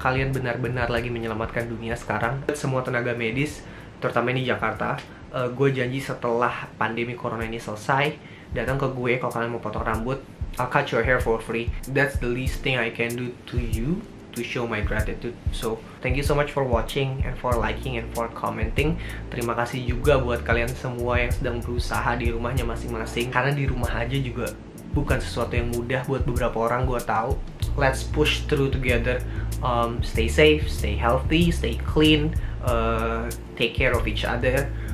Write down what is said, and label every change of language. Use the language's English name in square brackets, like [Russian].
[Indonesian] Kalian benar-benar lagi menyelamatkan dunia sekarang. Buat semua tenaga medis, terutama ini Jakarta, gue janji setelah pandemi corona ini selesai, datang ke gue kalau kalian mau potong rambut. [English] I'll cut your hair for free. That's the least thing I can do to you to show my gratitude. So thank you so much for watching and for liking and for commenting. [Indonesian] Terima kasih juga buat kalian semua yang sedang berusaha di rumahnya masing-masing, karena di rumah aja juga bukan sesuatu yang mudah buat beberapa orang, gue tahu. [English] Let's push through together. Stay safe, stay healthy, stay clean, take care of each other.